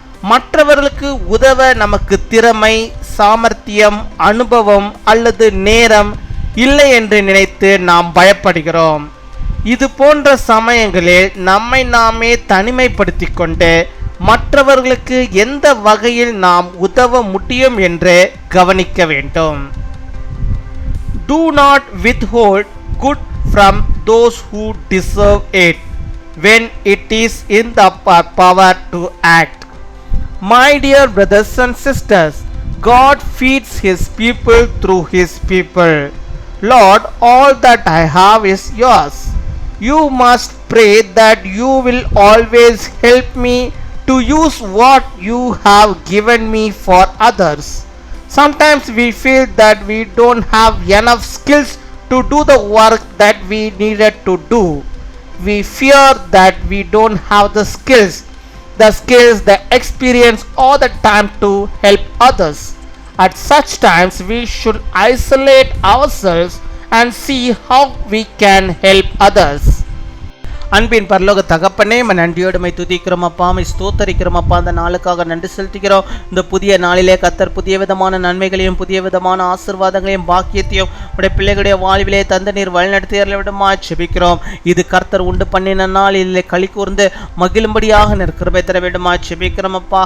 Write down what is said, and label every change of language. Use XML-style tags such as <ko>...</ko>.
<ta>மற்றவர்களுக்கு உதவ நமக்கு திறமை, சாமர்த்தியம், அனுபவம் அல்லது நேரம் இல்லை என்று நினைத்து நாம் பயப்படுகிறோம். இது போன்ற சமயங்களில் நம்மை நாமே தனிமைப்படுத்தி கொண்டு மற்றவர்களுக்கு எந்த வகையில் நாம் உதவ முடியும் என்று கவனிக்க வேண்டும்.</ta> <en>Do not withhold good from those who deserve it when it is in the power to act. My dear brothers and sisters, God feeds His people through His people. Lord, all that I have is yours. You must pray that you will always help me to use what you have given me for others. Sometimes we feel that we don't have enough skills to do the work that we needed to do. We fear that we don't have the skills, the experience or the time to help others. At such times we should isolate ourselves and see how we can help others.</en> <ta>அன்பின் பரலோக தகப்பனே, நன்றியோடுமை துதிக்கிறோம் அப்பா, ஸ்தோத்தரிக்கிறோம் அப்பா. அந்த நாளுக்காக நன்றி செலுத்துகிறோம். இந்த புதிய நாளிலே கர்த்தர் புதிய விதமான நன்மைகளையும் புதிய விதமான ஆசீர்வாதங்களையும் பாக்கியத்தையும் உடைய பிள்ளைகளுடைய வாழ்விலே தந்த நீர் வழிநடத்தியர்களை விடமா செபிக்கிறோம். இது கர்த்தர் உண்டு பண்ணின நாள், இதில் களி கூர்ந்து மகிழும்படியாக கிருபை தர வேண்டுமா செபிக்கிறோம் அப்பா.</ta>